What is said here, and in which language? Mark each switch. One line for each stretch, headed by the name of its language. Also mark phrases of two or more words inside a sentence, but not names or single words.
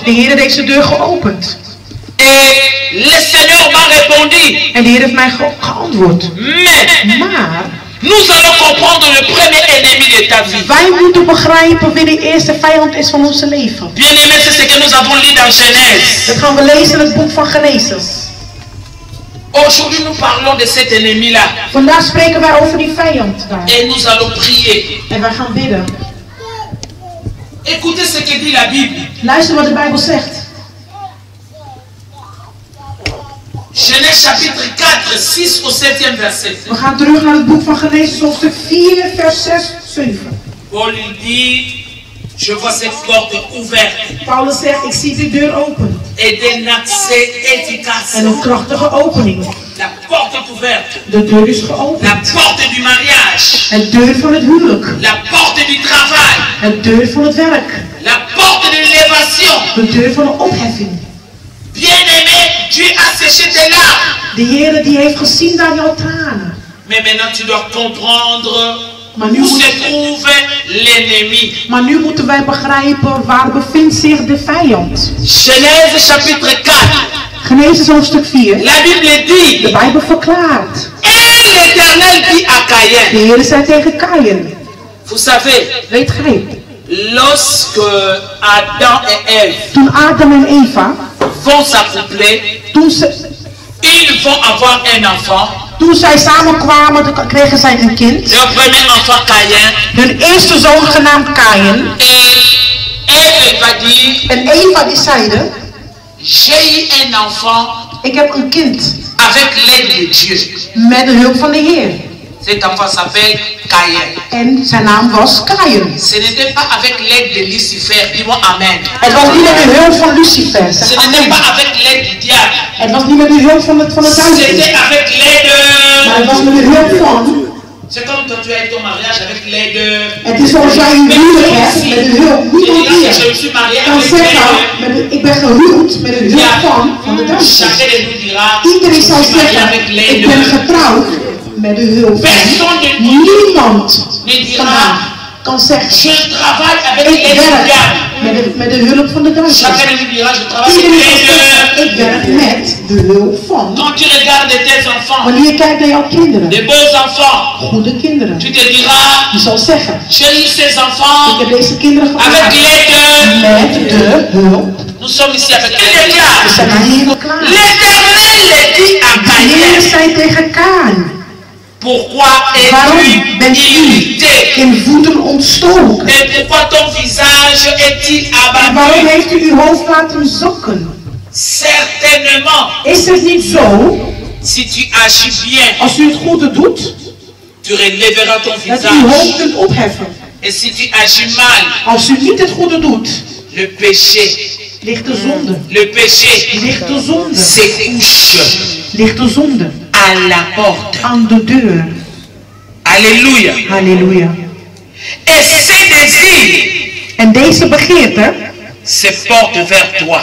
Dutch: De Heer heeft deze deur geopend.
French: Et le Seigneur m'a répondu.
Dutch: En de Heer heeft mij geantwoord.
French: Mais
Dutch: Maar
French: nous allons comprendre le premier ennemi de ta vie.
Dutch: wij moeten begrijpen wie de eerste vijand is van ons leven.
French: Bien-aimé, c'est ce que nous avons lu dans Genèse.
Dutch: Dat gaan we lezen in het boek van Genesis.
French: Aujourd'hui, nous parlons de cet ennemi-là.
Dutch: Vandaag spreken wij over die vijand daar.
French: Et nous allons prier.
Dutch: En wij gaan bidden.
French: Écoutez ce que dit la Bible.
Dutch: Luister wat de Bijbel zegt.
French: Genèse chapitre 4, 6 au 7e verset.
Dutch: We gaan terug naar het boek van Genesis, hoofdstuk 4, vers 6, 7.
French: Paul il dit, Je vois cette porte ouverte
Dutch: Paulus zegt, ik zie die deur open.
French: et d'un accès efficace.
Dutch: En een krachtige opening.
French: La porte est ouverte.
Dutch: De deur is geopend.
French: La porte du mariage.
Dutch: Het deur van het huwelijk.
French: La porte du travail.
Dutch: Het deur van het werk.
French: La porte de l'élévation.
Dutch: De deur van de opheffing.
French: Bien-aimé, Dieu a séché tes larmes.
Dutch: De Heer die heeft gezien aan jouw tranen.
French: Mais maintenant tu dois comprendre
Dutch: Maar nu,
French: où se trouve l'ennemi.
Dutch: maar nu moeten wij begrijpen waar bevindt zich de vijand.
French: Genèse chapitre 4.
Dutch: Genesis hoofdstuk 4.
French: La Bible dit.
Dutch: De Bijbel verklaart.
French: Et l'Éternel dit à Caïn.
Dutch: De Heer zei tegen Kaïn.
French: Vous savez,
Dutch: Weet gij,
French: lorsque Adam et Ève
Dutch: toen Adam en Eva,
French: vont s'accoupler, ils vont avoir un enfant.
Dutch: toen zij samenkwamen, kregen zij een kind.
French: Leur premier enfant Caïn.
Dutch: Hun eerste zoon genaamd Kaïn.
French: Et Ève va dire.
Dutch: En Eva die zeide,
French: J'ai eu un enfant
Dutch: ik heb een kind
French: avec l'aide de Dieu.
Dutch: met de hulp van de Heer.
French: Cet enfant s'appelle Caïn.
Dutch: En zijn naam was Kaïn.
French: Ce n'était pas avec l'aide de Lucifer, dis-moi Amen.
Dutch: Het was niet met de hulp van Lucifer.
French: Ce
Dutch: Zeg
French: n'était
Dutch: amen.
French: pas avec l'aide du diable.
Dutch: Het was niet met de hulp van het duivel.
French: C'était avec l'aide.
Dutch: Maar het was met de hulp van.
French: C'est comme quand tu as ton mariage avec l'aide.
Dutch: Het is zoals jij een huwelijk hebt met de hulp. Niemand
French: Je
Dutch: hier
French: suis marié
Dutch: kan
French: avec
Dutch: zeggen, ik ben gehuwd met de hulp van de duivel.
French: Chacun de nous dira.
Dutch: Iedereen zal
French: Je suis marié
Dutch: zeggen,
French: avec
Dutch: ik
French: l'aide.
Dutch: ben getrouwd met de hulp van. Niemand kan zeggen,
French: Je travaille avec
Dutch: ik
French: l'aide du
Dutch: werk
French: diable.
Dutch: met de hulp van de duivel.
French: Chacun de nous dira, je travaille avec
Dutch: Iedereen zal
French: l'aide.
Dutch: zeggen, ik werk met de hulp van.
French: Quand tu regardes tes enfants,
Dutch: Wanneer je kijkt naar jouw kinderen,
French: des beaux enfants,
Dutch: goede kinderen,
French: tu te diras,
Dutch: je zal zeggen,
French: j'ai eu ces
Dutch: ik
French: enfants
Dutch: heb deze kinderen
French: avec
Dutch: gemaakt
French: l'aide.
Dutch: met de hulp.
French: Nous sommes ici avec
Dutch: We
French: l'aide.
Dutch: zijn hier klaar.
French: L'Éternel dit à
Dutch: De Heer
French: Caïn,
Dutch: zei tegen Kaan,
French: pourquoi
Dutch: waarom
French: es-tu
Dutch: bent u
French: irrité?
Dutch: in voeten ontstoken?
French: Et pourquoi ton visage est-il
Dutch: En waarom
French: abattu?
Dutch: heeft u uw hoofd laten zakken?
French: Certainement,
Dutch: Is het niet zo,
French: si tu agis bien,
Dutch: als u het goede doet,
French: tu relèveras ton
Dutch: dat u uw hoofd
French: visage.
Dutch: kunt opheffen?
French: Et si tu agis mal,
Dutch: Als u niet het goede doet,
French: le péché,
Dutch: ligt de zonde.
French: le péché
Dutch: Ligt de zonde.
French: se couche
Dutch: Ligt de zonde
French: à la porte.
Dutch: aan de deur.
French: Alléluia.
Dutch: Halleluja.
French: Et ces désirs
Dutch: En deze begeerte
French: se portent vers toi.